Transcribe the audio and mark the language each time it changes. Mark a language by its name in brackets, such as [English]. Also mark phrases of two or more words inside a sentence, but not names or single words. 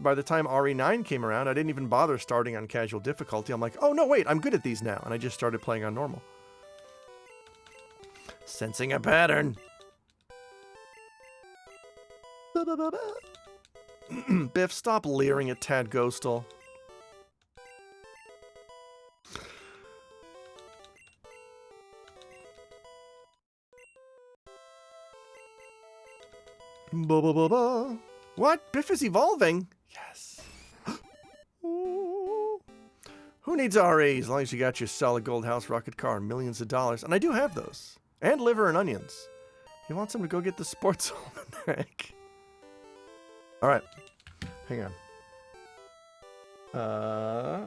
[English] By the time RE9 came around, I didn't even bother starting on casual difficulty. I'm like, oh no, wait, I'm good at these now. And I just started playing on normal. Sensing a pattern. Biff, stop leering at Tad Ghostal. Ba-ba-ba-ba. What? Biff is evolving? Yes. Who needs RE as long as you got your solid gold house rocket car and millions of dollars? And I do have those. And liver and onions. He wants him to go get the sports almanac. All right. Hang on.